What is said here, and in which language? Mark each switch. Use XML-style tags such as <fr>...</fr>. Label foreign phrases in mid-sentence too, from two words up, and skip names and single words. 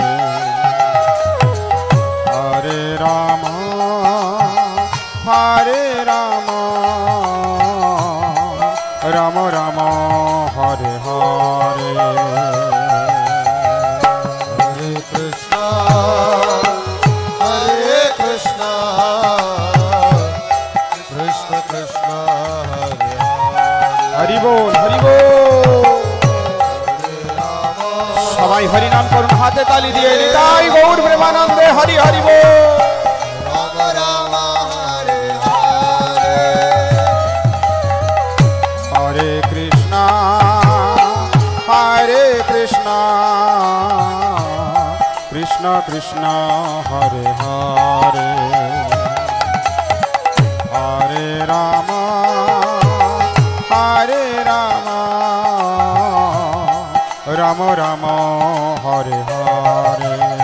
<sa>हरे राम हरे राम राम राम हरे हरे हरे कृष्ण हरे कृष्ण कृष्ण कृष्ण हरे हरे हरि बोल हरि बोल</sa> <bn>সবাই হরি নাম করুন হাতে তালি দিয়ে নিতাই গৌর প্রেমানন্দে হরি হরি বল।</bn> <sa>রাম রাম হরে হরে হরে কৃষ্ণ কৃষ্ণ কৃষ্ণ হরে হরে হরে রাম রাম রাম হরে হরে</sa>